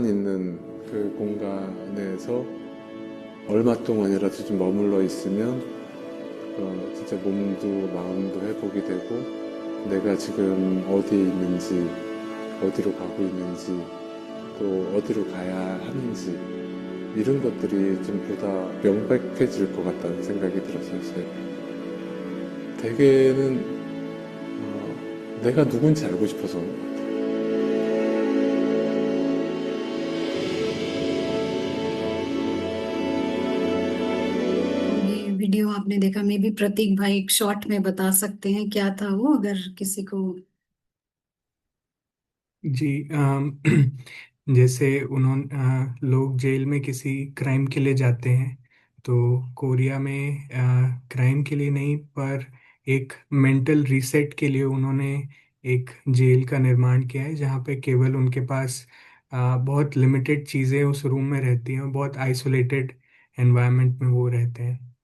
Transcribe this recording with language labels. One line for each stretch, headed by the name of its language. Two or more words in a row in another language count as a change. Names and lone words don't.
Korean: 있는 그 공간에서 얼마 동안이라도 좀 머물러 있으면 진짜 몸도 마음도 회복이 되고 내가 지금 어디에 있는지 어디로 가고 있는지 또 어디로 가야 하는지 이런 것들이 좀 보다 명백해질 것 같다는 생각이 들었어요. 대개는 내가 누군지 알고 싶어서
Hindi: ये वीडियो आपने देखा, मे भी प्रतीक भाई एक शॉर्ट में बता सकते हैं क्या था वो, अगर किसी को। जी जैसे उन्होंने लोग जेल में किसी क्राइम के लिए जाते हैं, तो कोरिया में क्राइम के लिए नहीं पर एक
English: mental reset
Hindi: के लिए उन्होंने एक जेल का निर्माण किया है, जहाँ पे केवल उनके पास बहुत लिमिटेड चीज़ें उस रूम में रहती हैं और बहुत
English: isolated environment
Hindi: में वो रहते हैं।